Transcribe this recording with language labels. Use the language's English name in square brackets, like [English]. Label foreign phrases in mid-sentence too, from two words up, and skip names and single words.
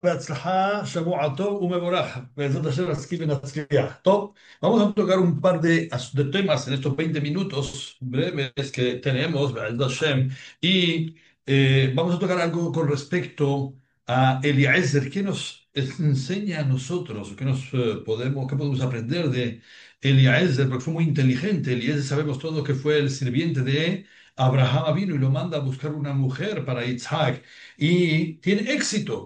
[Hebrew] בהצלחה, שבוע טוב ומבורך. בעזרת השם נסכים ונצליח. טוב, [Spanish] vamos a tocar un par de temas en estos 20 minutos breves que tenemos, [Hebrew] בעזרת השם, [Spanish] y vamos a tocar algo con respecto a Eliezer. ¿Qué nos enseña a nosotros? ¿Qué podemos aprender de Eliezer? Porque fue muy inteligente. Eliezer sabemos todos que fue el sirviente de Abraham vino y lo manda a buscar una mujer para Isaac y tiene éxito.